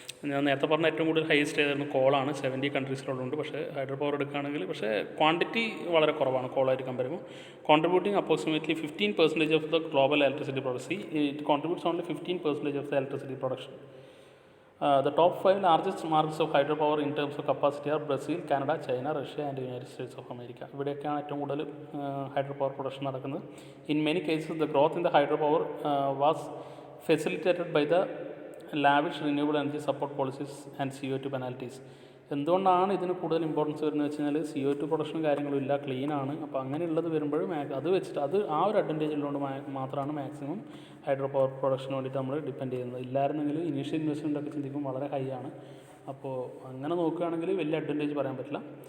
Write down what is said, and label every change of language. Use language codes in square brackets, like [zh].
[ml] ഞാൻ നേരത്തെ പറഞ്ഞ ഏറ്റവും കൂടുതൽ ഹൈയസ്റ്റ് ഏതായിരുന്നു കോളാണ്, 70 കൺട്രീസിലുള്ളുണ്ട്. പക്ഷേ ഹൈഡ്രോ പവർ എടുക്കുകയാണെങ്കിൽ പക്ഷേ ക്വാണ്ടിറ്റി വളരെ കുറവാണ് കോളായിട്ട് കമ്പയർ ചെയ്യുമ്പോൾ. [en] Contributing approximately 15% of the global electricity production. It contributes only 15% of the electricity production. The top 5 largest markets of hydropower in terms of capacity are Brazil, Canada, China, Russia and United States of America. [ml] ഇവിടെയൊക്കെയാണ് ഏറ്റവും കൂടുതൽ hydro power production നടക്കുന്നത്. [en] In many cases, the growth in the hydropower was facilitated by the lavish renewable energy support policies and CO2 penalties. [ml] എന്തുകൊണ്ടാണ് ഇതിന് കൂടുതൽ importance വരുന്നത് വെച്ച് കഴിഞ്ഞാൽ CO2 പ്രൊഡക്ഷനും കാര്യങ്ങളും ഇല്ല, ക്ലീനാണ്. അപ്പോൾ അങ്ങനെയുള്ളത് വരുമ്പോഴും അത് വെച്ചിട്ട് ആ ഒരു അഡ്വാൻറ്റേജ് ഉള്ളതുകൊണ്ട് മാത്രമാണ് മാക്സിമം ഹൈഡ്രോ പവർ പ്രൊഡക്ഷന് വേണ്ടിയിട്ട് നമ്മൾ ഡിപ്പെൻഡ് ചെയ്യുന്നത്. ഇല്ലായിരുന്നെങ്കിൽ ഇനീഷ്യൽ ഇൻവെസ്റ്റ്മെൻ്റ് ഒക്കെ ചിന്തിക്കുമ്പോൾ വളരെ ഹൈ ആണ്. അപ്പോൾ അങ്ങനെ നോക്കുകയാണെങ്കിൽ വലിയ അഡ്വാൻറ്റേജ് പറയാൻ പറ്റില്ല.